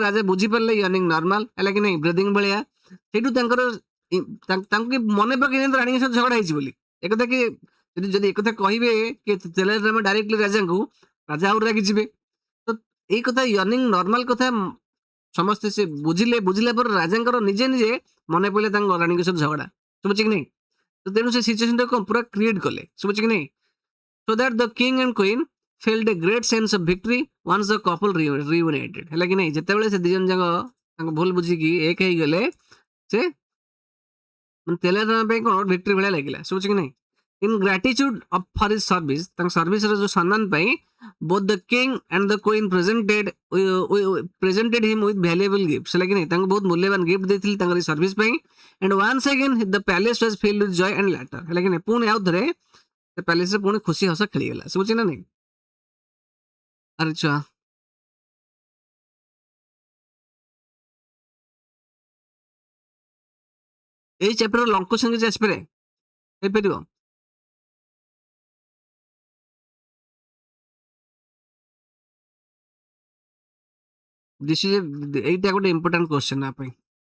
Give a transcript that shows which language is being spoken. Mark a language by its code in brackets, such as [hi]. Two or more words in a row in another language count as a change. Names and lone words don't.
[or] ରାଜା ବୁଝିପାରିଲେ [en] yearning normal [or] ହେଲା କି ନାହିଁ ବ୍ରିଦିଂ ଭଳିଆ ସେଇଠୁ ତାଙ୍କର ତାଙ୍କୁ ମନେ ପକେଇ ରାଣୀଙ୍କ ସହିତ ଝଗଡ଼ା ହେଇଛି ବୋଲି ଏକଥା କି ଯଦି ଏକଥା କହିବେ କି ତେନାଲି ରାମା ଡାଇରେକ୍ଟଲି ରାଜାଙ୍କୁ ରାଜା ଆହୁରି ରାଗିଯିବେ ତ ଏଇ କଥା [en] yearning normal [or] କଥା ସମସ୍ତେ ସେ ବୁଝିଲା ପରେ ରାଜାଙ୍କର ନିଜେ ନିଜେ ମନେ ପଡ଼ିଲେ ତାଙ୍କ ରାଣୀଙ୍କ ସହିତ ଝଗଡ଼ା ଶୁଭୁଛି କି ନାହିଁ ତ ତେଣୁ ସେ ସିଚୁଏସନଟାକୁ ପୁରା କ୍ରିଏଟ୍ କଲେ ଶୁଭୁଛି କି ନାହିଁ [en] so that the king and queen felt a great sense of victory once the couple reunited [or] ହେଲା କି ନାହିଁ ଯେତେବେଳେ ସେ ଦି ଜଣ ଯାକ ତାଙ୍କ ଭୁଲ ବୁଝିକି ଏକ ହେଇଗଲେ ସେ ତେନାଲି ରାମା ପାଇଁ କ'ଣ ଭିକ୍ଟ୍ରି ଭଳିଆ ଲାଗିଲା ଶୁଭୁଛି କି ନାହିଁ [en] in gratitude for his service [or] ତାଙ୍କ ସର୍ଭିସର ଯୋଉ ସମ୍ମାନ ପାଇଁ [en] both the king and the queen presented him with valuable gifts [or] ହେଲା କି ନାହିଁ ତାଙ୍କୁ ବହୁତ ମୂଲ୍ୟବାନ ଗିଫ୍ଟ ଦେଇଥିଲେ ତାଙ୍କର ସର୍ଭିସ ପାଇଁ [en] and once again the palace was filled with joy and laughter [or] ହେଲା କି ନାହିଁ ପୁଣି ଆଉ ଥରେ ସେ ପ୍ୟାଲେସ ରେ ପୁଣି ଖୁସି ହସ ଖେଳିଗଲା ଶୁଭୁଛି ନା ନାହିଁ ଆରେ ଛୁଆ ଏଇ ଚାପ୍ଟର ଲଙ୍କ କୋଶ୍ଚିନ୍ କିଛି ଆସିପାରେ ହେଇପାରିବ [en] this is [or] ଏଇଟା ଗୋଟେ [en] important question [or] ଆ ପାଇଁ